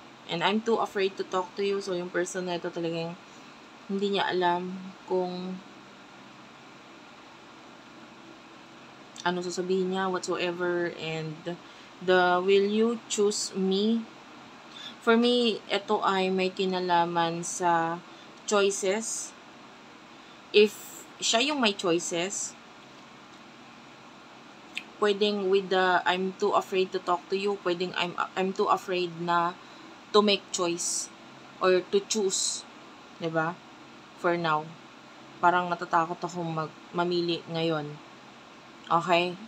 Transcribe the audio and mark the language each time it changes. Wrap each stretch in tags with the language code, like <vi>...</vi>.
<en>And I'm too afraid to talk to you.</en> <tl>So, yung person na ito talagang hindi niya alam kung ano sasabihin niya, whatsoever.</tl> <en>And will you choose me? For me,</en> <tl>ito ay may kinalaman sa choices.</tl> <en>If siya yung may choices, pwedeng with the I'm too afraid to talk to you, pwedeng I'm too afraid na to make choice or to choose, 'di ba? For now.</en> <tl>Parang natatakot ako mamili ngayon. Okay?</tl>